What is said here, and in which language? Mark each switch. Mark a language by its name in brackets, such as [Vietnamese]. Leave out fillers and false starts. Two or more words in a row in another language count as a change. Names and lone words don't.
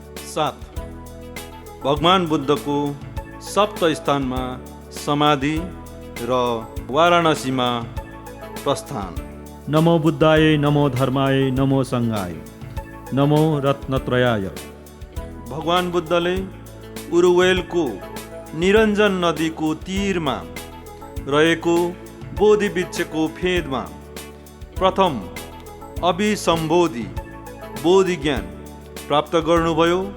[Nepali] 7. भगवान बुद्धको सप्त स्थानमा समाधि र वाराणसीमा प्रस्थान। [Sanskrit] नमो बुद्धाय, नमो धर्माय, नमो सङ्घाय, नमो रत्नत्रयाय। [Nepali] भगवान बुद्धले उरुवेलको निरञ्जन नदीको तीरमा रहेको बोधि वृक्षको फेदमा प्रथम अभिसम्बोधि बोधि ज्ञान प्राप्त गर्नुभयो।